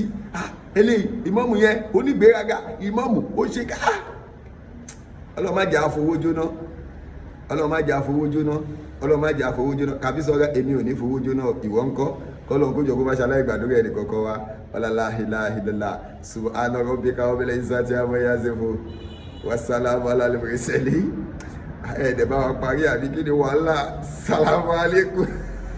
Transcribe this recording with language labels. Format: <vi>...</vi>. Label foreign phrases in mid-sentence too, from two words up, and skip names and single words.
<yo>Eléyìí ìmáàmù yẹn onígbéraga, ìmáàmù ó ṣe ká. Ọlọ́run má jẹ́ àfowó jóná, Ọlọ́run má jẹ́ àfowó jóná, Ọlọ́run má jẹ́ àfowó jóná. Kàbí sọ́ra èmi ò ní fowó jóná, ìwọ ńkọ́? Kọ́lọ́run kó jọ kó má ṣaláì gbàdúrà ẹnì kọ̀ọ̀kan wa.</yo> <ar>لا إله إلا الله سبحان ربك رب العزة عما يصفون والسلام على المرسلين.</ar> <yo>Ẹ̀ẹ́dẹ̀ bá wa parí àbí kí ni wàhálà?</yo> <ar>السلام عليكم.</ar>